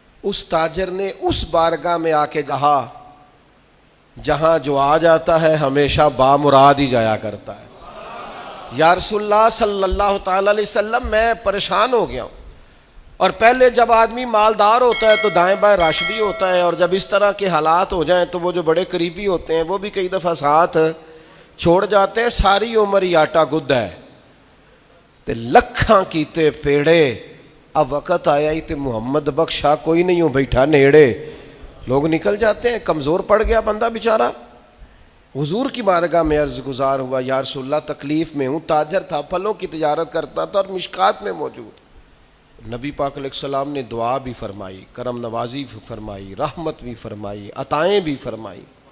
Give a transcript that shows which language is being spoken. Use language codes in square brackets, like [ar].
[ur] اس تاجر نے اس بارگاہ میں آ کے کہا جہاں جو آ جاتا ہے ہمیشہ بامراد ہی جایا کرتا ہے. یا رسول اللہ صلی اللہ تعالی علیہ وسلم، میں پریشان ہو گیا ہوں. اور پہلے جب آدمی مالدار ہوتا ہے تو دائیں بائیں رش بھی ہوتا ہے، اور جب اس طرح کے حالات ہو جائیں تو وہ جو بڑے قریبی ہوتے ہیں وہ بھی کئی دفعہ ساتھ چھوڑ جاتے ہیں. [pa] ساری عمر ہی آٹا گد ہے تے لکھاں کیتے پیڑے، اب وقت آیا ہی تے محمد بخشا کوئی نہیں ہو بیٹھا نیڑے. [ur] لوگ نکل جاتے ہیں، کمزور پڑ گیا بندہ بیچارہ. حضور کی بارگاہ میں عرض گزار ہوا یا رسول اللہ تکلیف میں ہوں. تاجر تھا، پھلوں کی تجارت کرتا تھا اور مشکات میں موجود. نبی پاک علیہ السلام نے دعا بھی فرمائی، کرم نوازی بھی فرمائی، رحمت بھی فرمائی، عطائیں بھی فرمائی.